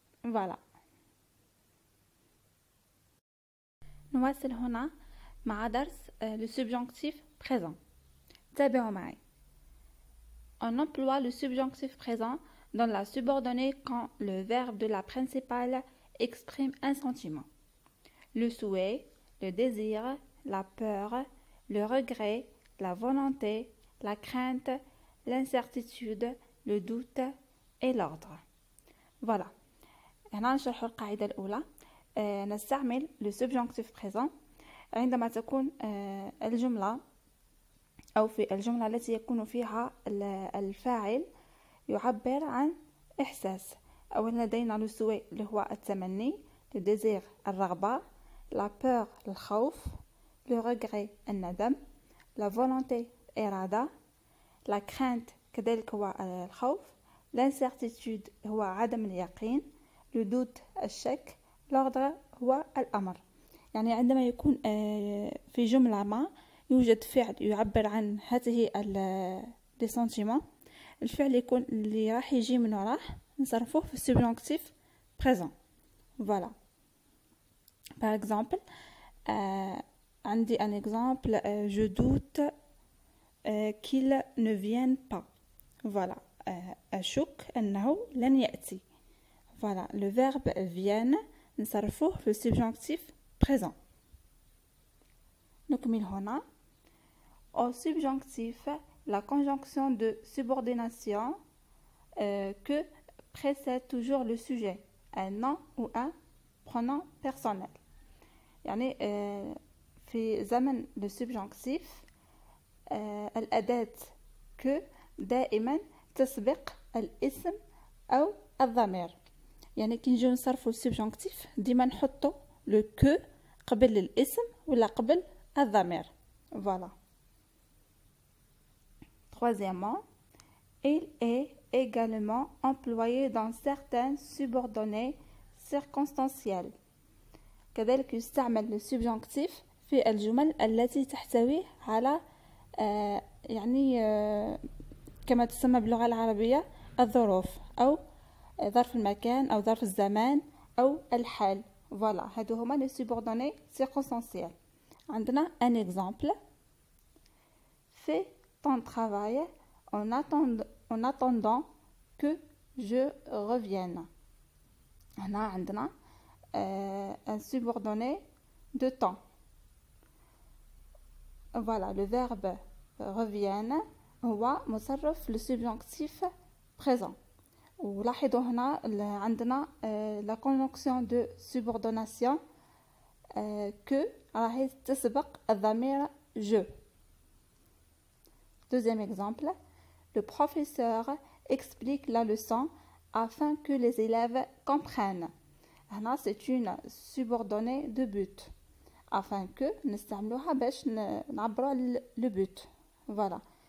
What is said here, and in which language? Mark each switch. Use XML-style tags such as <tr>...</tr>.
<ar>فوالا نواصل هنا مع درس le subjonctif présent. تابعوا معي.</ar> <fr>On emploie le subjonctif présent dans la subordonnée quand le verbe de la principale exprime un sentiment. Le souhait, le désir, la peur, le regret, la volonté, la crainte, l'incertitude, le doute et l'ordre. Voilà.</fr> <ar>هنا نشرح القاعدة الأولى. نستعمل le subjonctif présent عندما تكون الجملة أو في الجملة التي يكون فيها الفاعل يعبر عن إحساس. أولا لدينا le souhait اللي هو التمني، le désir الرغبة، la peur الخوف، le regret الندم، la volonté إرادة، la crainte كذلك هو الخوف، l'incertitude هو عدم اليقين، le doute الشك، l'ordre هو الأمر. يعني عندما يكون في جملة ما يوجد فعل يعبر عن هذه les sentiments، الفعل يكون اللي راح يجي من وراه نصرفوه في subjonctif présent.</ar> <fr>Voilà. Par exemple,</fr> <ar>عندي</ar> <fr>un exemple, je doute qu'il ne vienne pas.</fr> <ar>Voilà. أشك أنه لن يأتي. Voilà.</ar> <fr>Le verbe vienne</fr> <ar>نصرفوه في</ar> <fr>subjonctif présent.</fr> <ar>نكمل هنا.</ar> <fr>Au subjonctif, la conjonction de subordination que précède toujours le sujet, un nom ou un pronom personnel.</fr> <ar>يعني في زمن le subjonctif الأداة que دائما تسبق الاسم أو الضمير. يعني كي نجيو نصرفو السبجونكتيف ديما نحطو لو كو قبل الاسم ولا قبل الضمير.</ar> <fr>Voilà. Troisièmement, il est également employé dans certaines subordonnées circonstancielles.</fr> <ar>كذلك يستعمل السبجونكتيف في الجمل التي تحتوي على يعني كما تسمى باللغة العربية الظروف أو ظرف المكان أو ظرف الزمان أو الحال.</ar> <fr>Voilà,</fr> <ar>هادو هما</ar> <fr>les subordonnées circonstancielles.</fr> <ar>عندنا</ar> <fr>un exemple. Fais ton travail en attendant que je revienne.</fr> <ar>هنا عندنا</ar> <fr>un subordonné de temps. Voilà, le verbe revienne</fr> <ar>هو مصرف</ar> <fr>le subjonctif présent.</fr> <ar>ولاحظوا هنا عندنا la conjonction de subordination que راهي تسبق الضمير je.</ar> <fr>Deuxième exemple, le professeur explique la leçon afin que les élèves comprennent. هنا c'est une subordonnée de but. afin que</fr> <ar>نستعملوها باش نعبروا</ar> <fr>le but. Voilà.</fr>